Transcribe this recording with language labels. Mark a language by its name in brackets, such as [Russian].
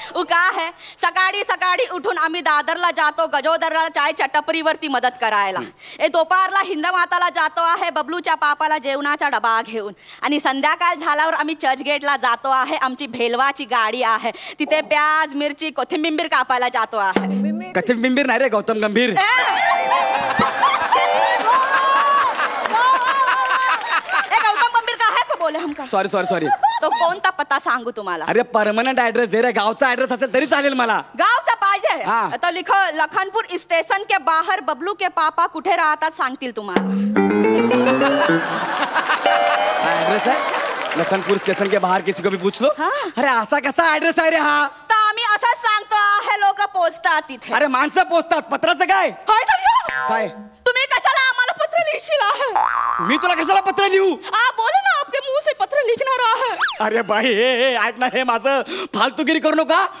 [Hindi] का है [Marathi] सकाळी सकाळी उठून आम्ही दादरला जातो गजोदरला चायच्या टपरीवरती मदत करायला. दुपारला हिंदमाताला जातो आहे बबलूच्या पापाला जेवणाचा डबा घेऊन. आणि संध्याकाळ झाल्यावर आम्ही चर्चगेटला जातो आहे. आमची भेलवाची गाडी आहे. तिथे प्याज मिरची कोथिंबीर कापायला जातो आहे. कोथिंबीर नाही रे गौतम गंभीर. [Hindi] गौतम गंभीर का है तो बोले हमका. [English] Sorry sorry sorry. [Marathi] तो कोणता पत्ता सांगू तुम्हाला. अरे परमनंट ऍड्रेस दे रे. गावचा ऍड्रेस असेल तरी चालेल मला. गावचा पाहिजे. [Hindi] हाँ. तो लिखो लखनपुर स्टेशन के बाहर बबलू के पापा [Marathi] कुठे राहतात सांगतील तुम्हाला. [Hindi] एड्रेस है लखनपुर स्टेशन के बाहर. किसी को भी पूछ लो. हाँ. [Marathi] अरे असा कसा ऍड्रेस आहे रे हा. तर आम्ही असंच सांगतो आहे लोक पोचतात तिथे. अरे माणसं पोचतात. पत्राचं काय. काय तुम्ही कशाला आम्हाला पत्र लिहिशील आहे. मी तुला कशाला पत्र लिहू. [Hindi] बोले ना आपके मुंह से पत्र [Marathi] लिखणार आहे. अरे बाई हे ऐक ना. हे माझं फालतूगिरी करू नका.